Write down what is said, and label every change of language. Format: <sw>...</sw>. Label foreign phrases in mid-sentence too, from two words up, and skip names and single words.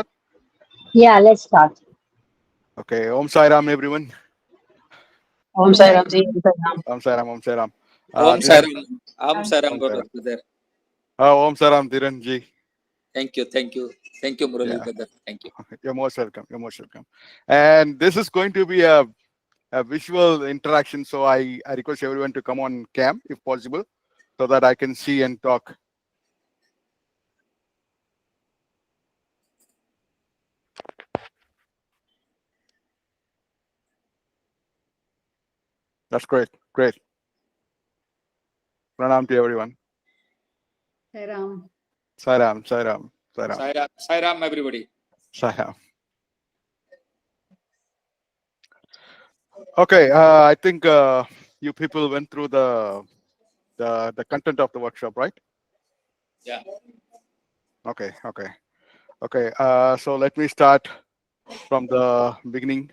<en>Yeah, let's start. Okay. Om Sai Ram, everyone. Om Sai Ram ji. Om Sai Ram, Om Sai Ram. Om Sai Ram. Om Sai Ram, Om Sai Ram. brother. Om Sai Ram, Dhiren ji. Thank you, Murali, brother. Thank you. You're most welcome. And this is going to be a visual interaction, so I request everyone to come on cam if possible, so that I can see and talk. That's great. Pranam to everyone. Sai Ram. Sai Ram, Sai Ram, Sai Ram. Sai Ram, everybody. Sai Ram. Okay, I think you people went through the content of the workshop, right? Yeah. Okay. So let me start from the beginning.</en>